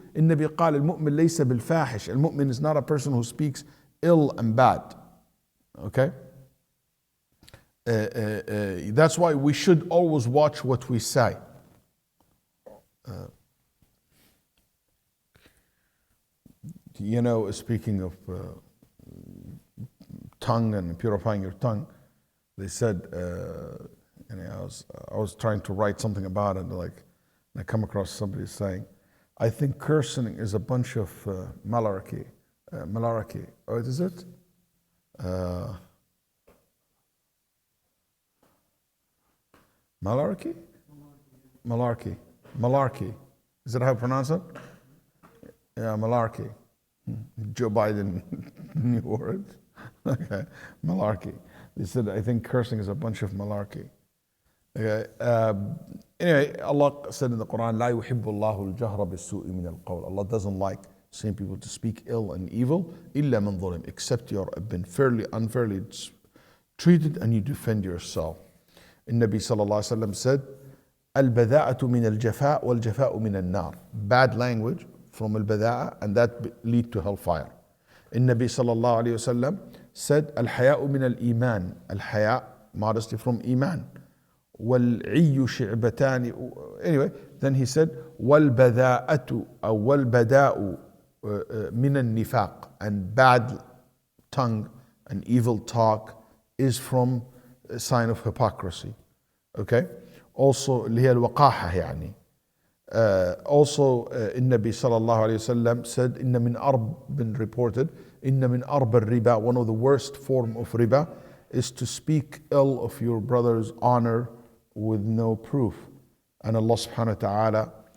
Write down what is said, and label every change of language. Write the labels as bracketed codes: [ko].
[ar] النبي قال المؤمن ليس بالفاحش. [en] المؤمن is not a person who speaks ill and bad. Okay? That's why we should always watch what we say. Speaking of tongue and purifying your tongue, they said, I was trying to write something about it, and I come across somebody saying, I think cursing is a bunch of malarkey. Malarkey. What is it? Malarkey? Malarkey. Malarkey. Is that how you pronounce it? Yeah, malarkey. Joe Biden new word. Okay, malarkey. They said, I think cursing is a bunch of malarkey. Okay. Anyway, Allah said in the Quran, [ar] لا يحب الله الجهر بالسوء من القول. [en] Allah doesn't like seeing people to speak ill and evil, [ar] إلا من ظلم, [en] except you have been unfairly treated and you defend yourself. [ar] النبي صلى الله عليه وسلم [en] said, [ar] البذاءة من الجفاء والجفاء من النار. [en] Bad language from البذاءة, and that lead to hellfire. [ar] النبي صلى الله عليه وسلم [en] said, [ar] الحياء من الإيمان. [en] الحياء, modesty from iman. [ar] والعي شعبتان. [en] Anyway, then he said, [ar] والبذاءة أو والبذاء من النفاق. [en] And bad tongue and evil talk is from a sign of hypocrisy. Okay? [ar] Also, اللي هي الوقاحة يعني. [en] Also, النبي صلى الله عليه وسلم said, إن من been reported, [ar] إن من أرب الربا, [en] one of the worst form of riba is to speak ill of your brother's honor with no proof. And Allah subhanahu wa ta'ala